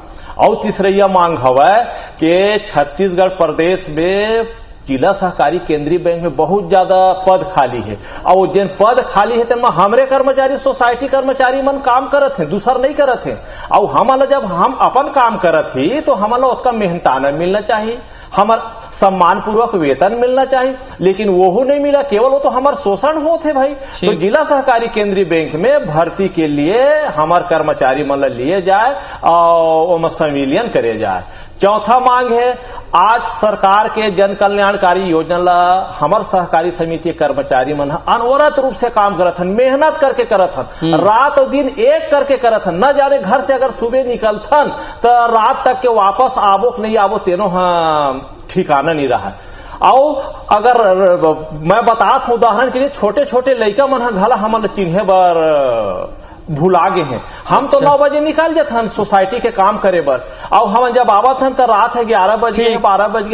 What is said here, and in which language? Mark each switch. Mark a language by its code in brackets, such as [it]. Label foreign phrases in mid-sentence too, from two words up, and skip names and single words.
[hne] और तीसरा यह मांग हवा कि छत्तीसगढ़ प्रदेश में जिला सहकारी केंद्रीय बैंक में बहुत ज्यादा पद खाली है और वो जिन पद खाली है तेमा हमरे कर्मचारी सोसाइटी कर्मचारी मन काम करत हैं, दूसर नहीं करत हैं। और हमारा जब हम अपन काम करत ही तो हमारा उसका मेहनताना मिलना चाहिए, हमार सम्मान पूर्वक वेतन मिलना चाहिए, लेकिन वो नहीं मिला, केवल वो तो हमार शोषण होते भाई। तो जिला सहकारी केंद्रीय बैंक में भर्ती के लिए हमार कर्मचारी मन लिए जाए और संविलियन करे जाए। चौथा मांग है, आज सरकार के जन कल्याणकारी योजना ला हमार सहकारी समिति कर्मचारी मन अनवरत रूप से काम करत हन, मेहनत करके करत हन, रात और दिन एक करके करत हन। न जाने घर से अगर सुबह निकलथन तो रात तक के वापस आबो कि नहीं आबो तेनो ठिकाना नहीं रहा। और अगर मैं बतात हूं उदाहरण के लिए, छोटे छोटे लड़का मन घला हमन चिन्हे बर भुला गए हैं। हम तो 9 बजे निकल जाते हैं सोसाइटी के काम करे बर, और हम जब आवत हैं तो रात है 11 बजे 12 बजे।